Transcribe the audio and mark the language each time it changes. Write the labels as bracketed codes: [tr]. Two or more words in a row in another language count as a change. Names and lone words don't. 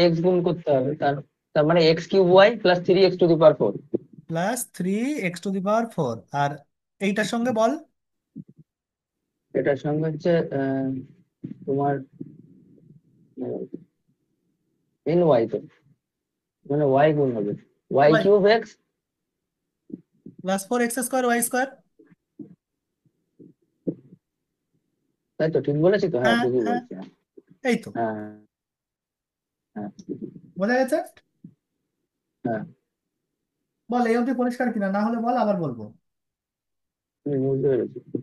[bn] সাথে এক্স গুণ করতে হবে, তার তার মানে x³ y + 3x⁴। +3x⁴ আর এইটার সঙ্গে বল। এটার সঙ্গে হচ্ছে তোমার ny, তো মানে y গুণ হবে ওয়াই y³ x। +4x² y²। তাই তো, ঠিক বলেছি তো? হ্যাঁ, হ্যাঁ, ঠিকই হ্যাঁ, বলছি। হ্যাঁ। এই তো। হ্যাঁ। হ্যাঁ। বোঝা গেছে? হ্যাঁ। বল এই অবধি পরিষ্কার কিনা, না হলে বল, আবার বলবো। আমি বুঝতে পেরেছি।